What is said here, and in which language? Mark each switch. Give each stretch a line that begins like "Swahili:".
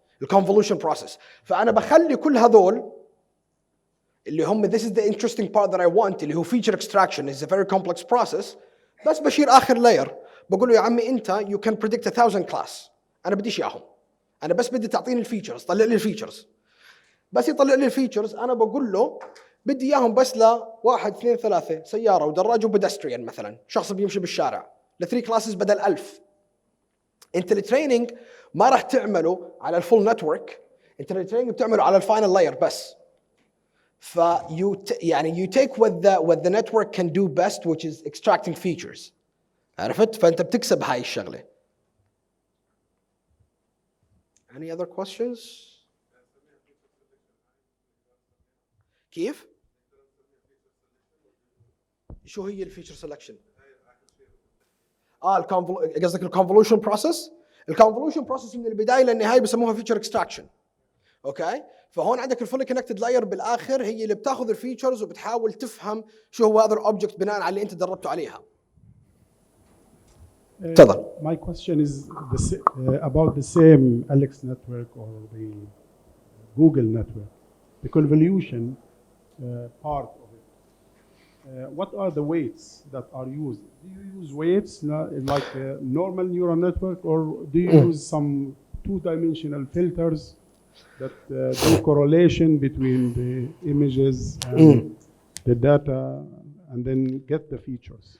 English: الكونفولوشن process.
Arabic: فانا بخلي كل هذول اللي هم
English: this is the interesting part that I want
Arabic: اللي هو
English: feature extraction is a very complex process.
Arabic: بس بشير آخر لاير بقول له يا عمي أنت
English: you can predict 1000 class،
Arabic: أنا بديش إياهم، انا بس بدي تعطيني الفيتشرز، طلع لي الفيتشرز. بس يطلع لي الفيتشرز انا بقول له بدي اياهم بس لواحد اثنين ثلاثه، سياره ودراج وبدستريان مثلا، شخص بيمشي بالشارع، ل3 كلاسز بدل 1000. انت التريننج ما راح تعمله على الفول نتورك، انت التريننج بتعمله على الفاينل لاير بس. ف يعني
English: you take what the network can do best, which is extracting features.
Arabic: عرفت؟ فانت بتكسب هاي الشغله.
English: Any other questions?
Arabic: كيف؟ شو هي الفيتشر سelection؟ قصدك الكونفولوشن بروسيس؟ الكونفولوشن بروسيس من البدايه للنهايه بسموها فيتشر اكستراكشن. اوكي؟ فهون عندك الفولي كونكتد لاير بالاخر هي اللي بتاخذ الفيتشرز وبتحاول تفهم شو هو هذا الاوبجكت بناء على اللي انت دربته عليها. تفضل.
English: My question is about the same Alex network or the Google network, the convolution part of it. What are the weights that are used? Do you use weights like a normal neural network, or do you use some two-dimensional filters that do correlation between the images and the data and then get the features?